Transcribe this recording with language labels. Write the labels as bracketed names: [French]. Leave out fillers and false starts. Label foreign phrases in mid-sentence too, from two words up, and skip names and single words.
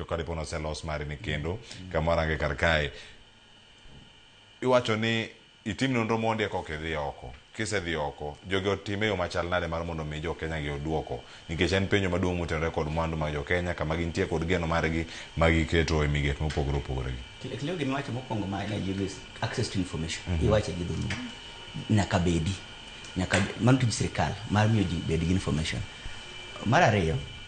[Luo (Kenya and Tanzania)] kare pono selos mari ni kendo kamara nge karkai iwacho ni itim nonro monde ko kedhi oko kise dhi oko jogo time yo machal nade mar mondo mi jo Kenya gi oduoko nikech en penjo maduong' motenore kod mwandu mag jo Kenya kama gintie kod geno margi magi keto e migepe mopogore Leo gini wacho mokwongo ma ina [English] give access to information [Luo (Kenya and Tanzania)] iwache gi dhulu nyaka mano tij sirikal mar miyo ji bed gi information. Mar ariyo